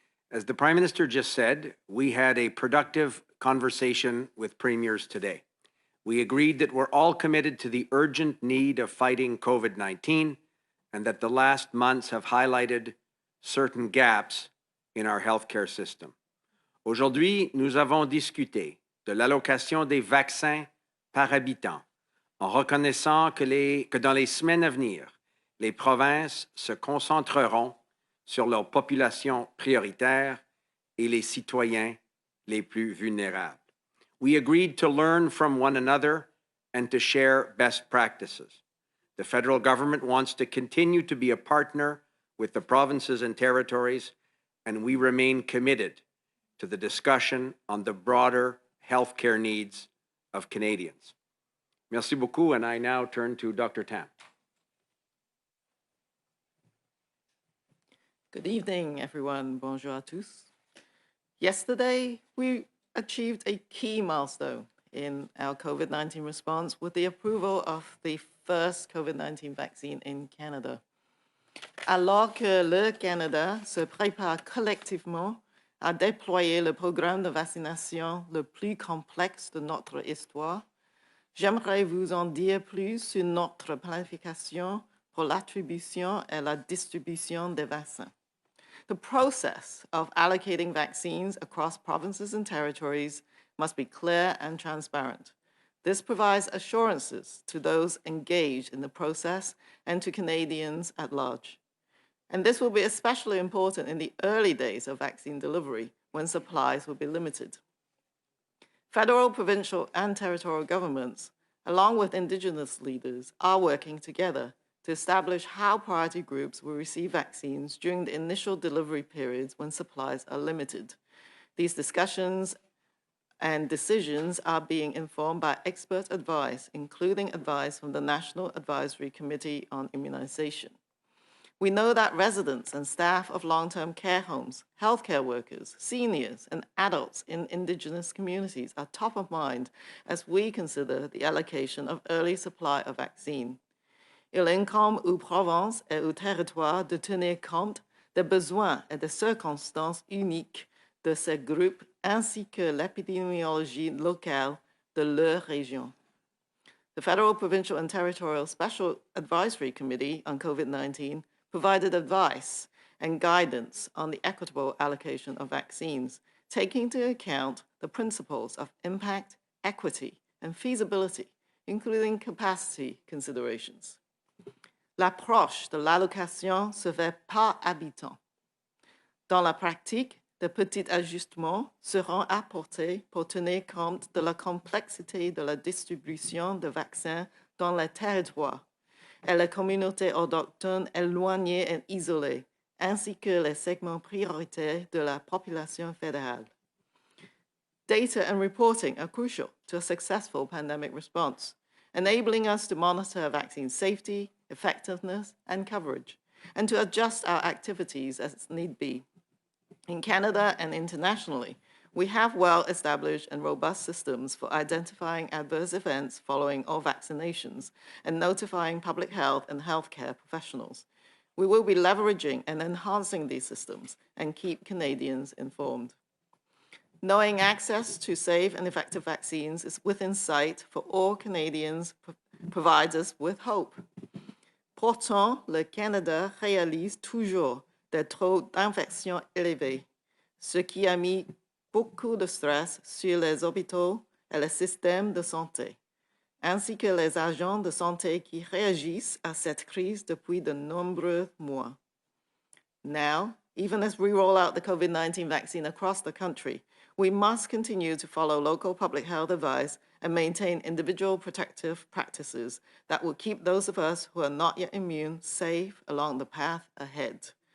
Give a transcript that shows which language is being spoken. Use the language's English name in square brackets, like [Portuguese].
[English] As the Prime Minister just said, we had a productive conversation with premiers today. We agreed that we're all committed to the urgent need of fighting COVID-19 and that the last months have highlighted certain gaps in our healthcare system. [French] Aujourd'hui, nous avons discuté de l'allocation des vaccins par habitant, en reconnaissant que dans les semaines à venir, les provinces se concentreront sur leurs populations prioritaires et les citoyens les plus vulnérables. [English] We agreed to learn from one another and to share best practices. The federal government wants to continue to be a partner with the provinces and territories, and we remain committed to the discussion on the broader healthcare needs of Canadians. [French] Merci beaucoup, [English] and I now turn to Dr. Tam. Good evening, everyone. [French] Bonjour à tous. [English] Yesterday, we achieved a key milestone in our COVID-19 response with the approval of the first COVID-19 vaccine in Canada. [French] Alors que le Canada se prépare collectivement à déployer le programme de vaccination le plus complexe de notre histoire, j'aimerais vous en dire plus sur notre planification pour l'attribution et la distribution des vaccins. [English] The process of allocating vaccines across provinces and territories must be clear and transparent. This provides assurances to those engaged in the process and to Canadians at large. And this will be especially important in the early days of vaccine delivery, when supplies will be limited. Federal, provincial, and territorial governments, along with Indigenous leaders, are working together to establish how priority groups will receive vaccines during the initial delivery periods when supplies are limited. These discussions and decisions are being informed by expert advice, including advice from the National Advisory Committee on Immunization. We know that residents and staff of long-term care homes, healthcare workers, seniors, and adults in Indigenous communities are top of mind as we consider the allocation of early supply of vaccine. [French] Il incombe aux provinces et aux territoires de tenir compte des besoins et des circonstances uniques de ces groupes ainsi que l'épidémiologie locale de leur région. [English] The Federal, Provincial, and Territorial Special Advisory Committee on COVID-19 provided advice and guidance on the equitable allocation of vaccines, taking into account the principles of impact, equity, and feasibility, including capacity considerations. [French] L'approche de l'allocation se fait par habitant. Dans la pratique, de petits ajustements seront apportés pour tenir compte de la complexité de la distribution de vaccins dans les territoires et les communautés autochtones éloignées et isolées, ainsi que les segments prioritaires de la population fédérale. [English] Data and reporting are crucial to a successful pandemic response, enabling us to monitor vaccine safety, effectiveness, and coverage, and to adjust our activities as need be. In Canada and internationally, we have well-established and robust systems for identifying adverse events following all vaccinations and notifying public health and healthcare professionals. We will be leveraging and enhancing these systems and keep Canadians informed. Knowing access to safe and effective vaccines is within sight for all Canadians provides us with hope. [French] Pourtant, le Canada réalise toujours des taux d'infection élevés, ce qui a mis beaucoup de stress sur les hôpitaux et le système de santé, ainsi que les agents de santé qui réagissent à cette crise depuis de nombreux mois. [English] Now, even as we roll out the COVID-19 vaccine across the country, we must continue to follow local public health advice and maintain individual protective practices that will keep those of us who are not yet immune safe along the path ahead.